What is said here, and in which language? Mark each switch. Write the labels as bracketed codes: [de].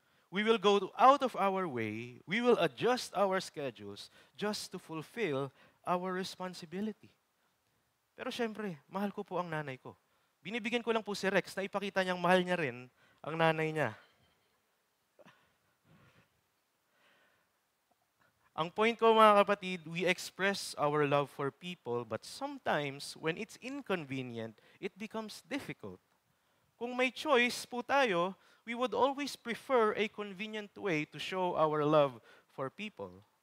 [en] We will go out of our way, we will adjust our schedules just to fulfill our responsibility. [tl] Pero syempre, mahal ko po ang nanay ko. Binibigyan ko lang po si Rex na ipakita niyang mahal niya rin ang nanay niya. Ang point ko mga kapatid, [en] we express our love for people, but sometimes when it's inconvenient, it becomes difficult. [tl] Kung may choice po tayo, [en] we would always prefer a convenient way to show our love for people.